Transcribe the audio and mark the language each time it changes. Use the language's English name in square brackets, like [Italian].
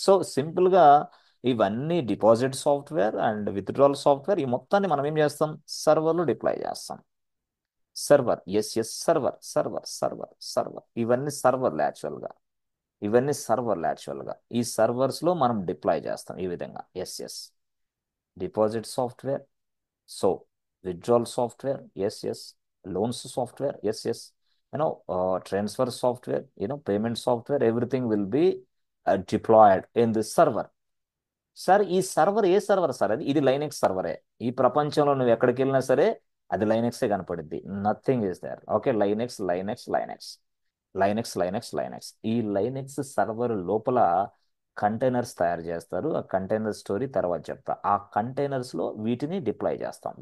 [Telugu] So సింపుల్గా ఇవన్నీ deposit software and withdrawal software, ఈ మొత్తాన్ని మనం ఏం చేస్తాం? సర్వర్లో డిప్లాయ్ చేస్తాం. Server, yes, yes, server, server, server, server. ఇవన్నీ సర్వర్లు యాక్చువల్గా. ఇవన్నీ సర్వర్లు యాక్చువల్గా. ఈ సర్వర్స్లో మనం డిప్లాయ్ చేస్తాం ఈ విధంగా. Yes, yes, deposit software. So [English] withdrawal software, yes, yes, loans software, yes, yes, transfer software, payment software, everything will be deployed in this server. [Telugu] Sir ఈ సర్వర్ ఏ సర్వర్ సార్? అది ఇది లైనెక్స్ సర్వరే. ఈ ప్రపంచంలో నువ్వు ఎక్కడికి వెళ్ళినా సరే అది లైనెక్సే కనపడుద్ది. [English] Nothing is there. [Telugu] Okay, Linux Linux Linux Linux Linux Linux ఈ లైనెక్స్ సర్వర్ లోపల కంటైనర్స్ తయారు చేస్తారు. ఆ కంటైనర్ స్టోరీ తర్వాత చెప్తా. ఆ కంటైనర్స్ లో వీటిని డిప్లాయ్ చేస్తాం.